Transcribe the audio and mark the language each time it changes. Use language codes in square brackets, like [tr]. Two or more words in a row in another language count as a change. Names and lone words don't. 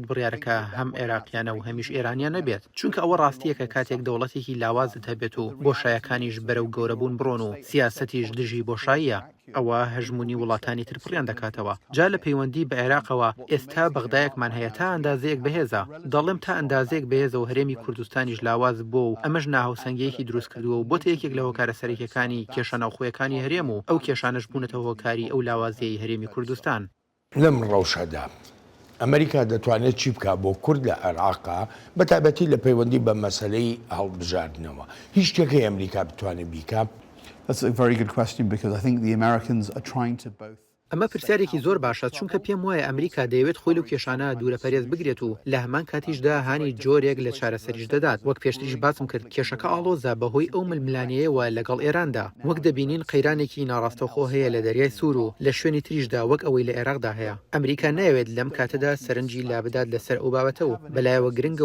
[ckb] بڕیارەکە هەم عێراقیانە و هەمیش ئێرانیان نەبێت چونکە ئەوە ڕاستیەکە کاتێک دەوڵەتێکی لاوازت هەبێت و بۆشایەکانیش بەرەو گەورەبوون بڕۆن و سیاسەتیش دژی بۆشاییە ئەوە هەژمونی وڵاتانی تر پڕیان دەکاتەوە جا لە پەیوەندی بە عێراقەوە ئێستا بەغدایەکمان هەیە تا ئەندازەیەک بەهێزە دەڵێم تا ئەندازەیەک بەهێزە و هەرێمی کوردستانیش لاواز بۆ و ئەمەش ناهاوسەنگیەکی دروست کردووە و بۆتە یەکێک لە هۆکارە سەرەکیەکانی کێشە ناوخۆیەکانی هەرێم و ئەو کێشانش بوونەتە هۆکاری ئەو لاوازیەی هەرێمی کوردستان لەم ڕەوشەدا ئەمریکا دەتوانێت چی بکە بۆ کورد لە عێراقا بەتایبەتی لە پەیوەندی بە مەسەلەی هەڵبژاردنەوە هیچ شتێکی ئەمریکا بتوانێت بیکە؟ [en] That's a very good question because I think the Americans are trying to both. [ckb] ئەمە پرسیارێکی زۆر باشە چونکە پێم وایە ئەمریکا دەیەوێت خۆی لەو کێشانە دوورە پەرێز بگرێت و لە هەمان کاتیشدا هانی جۆرێک لە چارەسەریش دەدات وەک پێشتریش باسم کرد کێشەکە ئاڵۆزە بەهۆی ئەو ململانەیەوە لەگەڵ ئێراندا وەک دەبینین قەیرانێکی ناڕاستەوخۆ هەیە لە دەریای سوور و لە شوێنی تریشدا وەک ئەوەی لە عێراقدا هەیە ئەمریکا ناوێت لەم کاتەدا سەرنجی لا بدات لەسەر ئەو بابەتە و بەلایەوە گرنگە